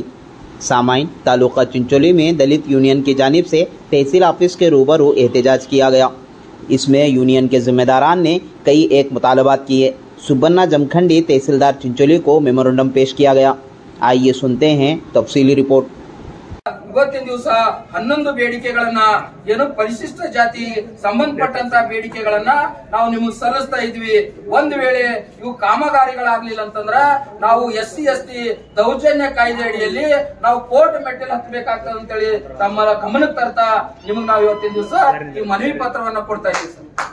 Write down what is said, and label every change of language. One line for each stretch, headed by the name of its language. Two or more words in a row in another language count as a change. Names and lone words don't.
Urdu: سامعین تعلقہ چنچولی میں دلت یونین کی جانب سے تحصیل آفس کے روبرو احتجاج کیا گیا. اس میں یونین کے ذمہ داران نے کئی ایک مطالبات کیے. سبنا جمکھنڈی تحصیلدار چنچولی کو میمورنڈم پیش کیا گیا. آئیے سنتے ہیں تفصیلی رپورٹ.
Kannada: ಇವತ್ತಿನ ದಿವಸ 11 ಬೇಡಿಕೆಗಳನ್ನ ಏನು ಪರಿಶಿಷ್ಟ ಜಾತಿ ಸಂಬಂಧಪಟ್ಟಂತ ಬೇಡಿಕೆಗಳನ್ನ ನಾವು ನಿಮಗೆ ಸಲ್ಲಿಸ್ತಾ ಇದ್ವಿ। ಒಂದು ವೇಳೆ ಇವು ಕಾಮಗಾರಿಗಳಾಗ್ಲಿಲ್ಲ ಅಂತಂದ್ರ ನಾವು SC ST ದೌರ್ಜನ್ಯ ಕಾಯ್ದೆ ಅಡಿಯಲ್ಲಿ ನಾವು ಕೋರ್ಟ್ ಮೆಟ್ಟಿಲು ಹತ್ತಬೇಕಾಗ್ತದೆ ಅಂತ ಹೇಳಿ ತಮ್ಮ ಗಮನಕ್ಕೆ ತರ್ತಾ ನಿಮಗೆ ನಾವು ಇವತ್ತಿನ ದಿವಸ ಈ ಮನವಿ ಪತ್ರವನ್ನ ಕೊಡ್ತಾ ಇದ್ದೀವಿ ಸರ್।